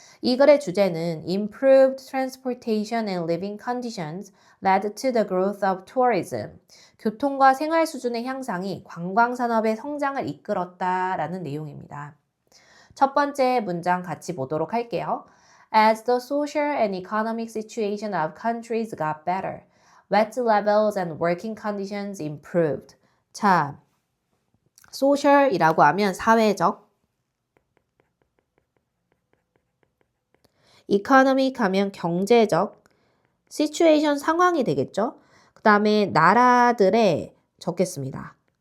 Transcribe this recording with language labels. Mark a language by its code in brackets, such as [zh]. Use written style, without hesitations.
[ko] 이 글의 주제는 [en] Improved transportation and living conditions led to the growth of tourism. [ko] 교통과 생활 수준의 향상이 관광 산업의 성장을 이끌었다라는 내용입니다. 첫 번째 문장 같이 보도록 할게요. [en] As the social and economic situation of countries got better, wage levels and working conditions improved. [ko] 자, social이라고 하면 사회적, economic 하면 경제적, situation 상황이 되겠죠. 그 다음에 나라들의 적겠습니다.